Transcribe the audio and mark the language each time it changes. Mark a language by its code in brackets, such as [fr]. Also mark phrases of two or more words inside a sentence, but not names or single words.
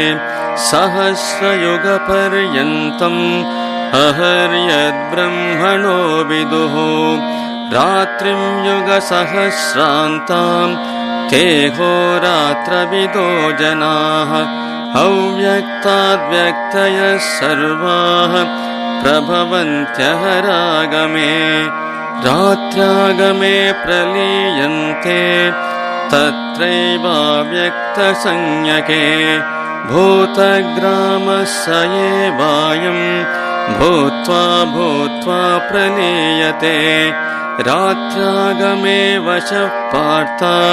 [sa] సహస్రయుగపర్యంతం అహర్యద్బ్రహ్మణో విదుః రాత్రిం యుగసహస్రాంతాం తే హోరాత్రవిదో జనాః అవ్యక్తాద్వ్యక్తయः సర్వాః ప్రభవంత్యః రాగమే रात्र्यागमे प्रलीयन्ते तत्रैवाव्यक्तसंज्ञके भूतग्रामस्य एवायं भूत्वा भूत्वा प्रलीयते रात्र्यागमे वशः पार्थ